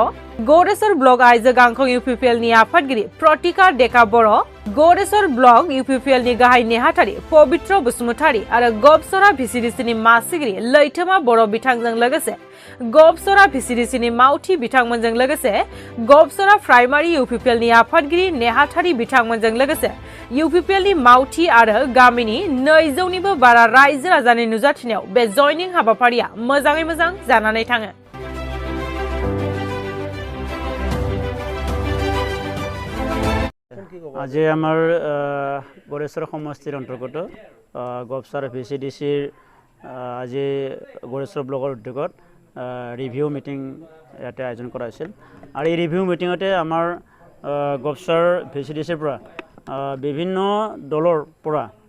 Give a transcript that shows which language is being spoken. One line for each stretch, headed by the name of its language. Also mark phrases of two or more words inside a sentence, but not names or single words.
Bodo: गरेश्वर ब्लक आइजो गांखं इउपिपिएलनि आफादगिरि प्रतिका डेका बर', गरेश्वर ब्लक इउपिपिएलनि गाहाय नेहाथारि पबित्र बसुमतारी आरो गबसरा भिसिडिसिनि मासिगिरि लैथोमा बर' बिथांजों लोगोसे गबसरा भिसिडिसिनि मावथि बिथांमोनजों लोगोसे गबसरा प्राइमारि इउपिपिएलनि आफादगिरि नेहाथारि बिथांमोनजों लोगोसे इउपिपिएलनि मावथि आरो गामिनि 200निबो बारा रायजो राजानि नुजाथिनायाव बे जयनिं हाबाफारिया मोजाङै मोजां जानानै थाङो।
Assamese: আজি আমাৰ গড়েশ্বৰ সমষ্টিৰ অন্তৰ্গত গবছাৰ ভিচিডিচিৰ আজি গড়েশ্বৰ ব্লকৰ উদ্যোগত ৰিভিউ মিটিং ইয়াতে আয়োজন কৰা হৈছিল আৰু এই ৰিভিউ মিটিঙতে আমাৰ গবছাৰ ভিচিডিচিৰ পৰা বিভিন্ন দলৰ পৰা